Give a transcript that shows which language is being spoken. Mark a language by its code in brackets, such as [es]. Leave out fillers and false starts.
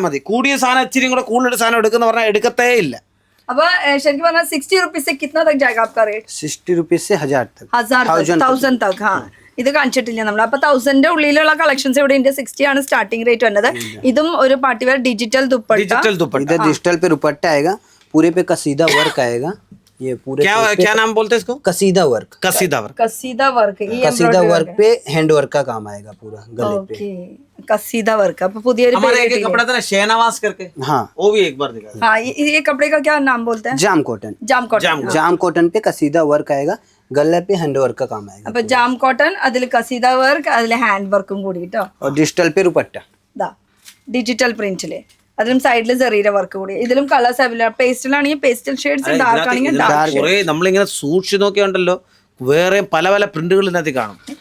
[ml] കൂടിയ സാധനം ഇച്ചിരി കൂടെ കൂടുതൽ സാധനം എടുക്കുന്ന പറഞ്ഞാൽ എടുക്കത്തേ ഇല്ല. [hi] अब शर्की बना 60 रुपीज से कितना तक जाएगा आपका रेट? 60 रुपीज से 1000 तक. [ml] हाँ, ഇത് കാണിച്ചിട്ടില്ല നമ്മൾ. അപ്പൊ 1000 ഉള്ളിലുള്ള കളക്ഷൻസ് ഇവിടെ ഉണ്ട്. 60 ആണ് സ്റ്റാർട്ടിംഗ് റേറ്റ് വന്നത്. ഇതും ഒരു പാർട്ടി വെയർ ഡിജിറ്റൽ ദുപ്പട്ട. [hi] इधर डिजिटल पे दुपट्टा आएगा, पूरे पे कसीदा वर्क आएगा. ये पूरे क्या नाम बोलते हैं इसको? कसीदा वर्क। कसीदा वर्क। कसीदा वर्क, ഈ कसीदा वर्क पे हैंड वर्क का काम आएगा पूरा गले पे। [ml] Okay, കസീദ work. അപ്പൊ പുതിയൊരു [hi] हमारे एक कपड़ा था ना शहनवाज करके, हाँ वो भी एक बार दिखा। हाँ, ये कपड़े का क्या नाम बोलते हैं? जाम कॉटन। [ml] Jam cotton. [hi] जाम कॉटन पे कसीदा वर्क आएगा, गले पे हैंड वर्क का काम आएगा [ml] അപ്പൊ ജാം കോട്ടൺ, അതിൽ കസീദ വർക്ക്, അതിൽ ഹാൻഡ് വർക്കും കൂടി കേട്ടോ. [hi] और डिजिटल पे दुपट्टा। [ml] ഇതാ ഡിജിറ്റൽ പ്രിന്റില്, അതിലും സൈഡിൽ ചെറിയ വർക്ക് കൂടി. ഇതിലും colours available. പേസ്റ്റലാണെങ്കിൽ pastel shades, dark ആണെങ്കിൽ ഡാർക്ക്. കുറെ നമ്മളിങ്ങനെ സൂക്ഷിച്ച് നോക്കിയുണ്ടല്ലോ, വേറെ പല പല പ്രിന്റുകൾ ഇതിനകത്ത് കാണും.